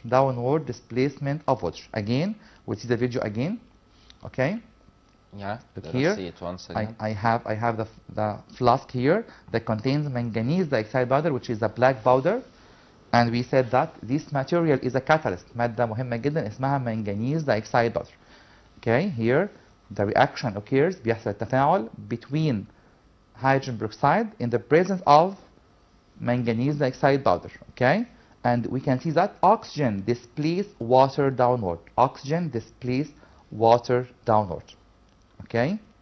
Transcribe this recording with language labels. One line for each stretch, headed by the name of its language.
English: Downward displacement of water. Again, we'll see the video again. Okay? Yeah, look here. See it once again. I have the flask here that contains manganese dioxide powder, which is a black powder. And we said that this material is a catalyst.
Arabic: مادة مهمة جدا اسمها manganese dioxide powder.
English: Okay, here the reaction occurs,
Arabic: بيحصل التفاعل
English: between hydrogen peroxide in the presence of manganese dioxide powder. Okay, and we can see that oxygen displaces water downward. Oxygen displaces water downward. Okay.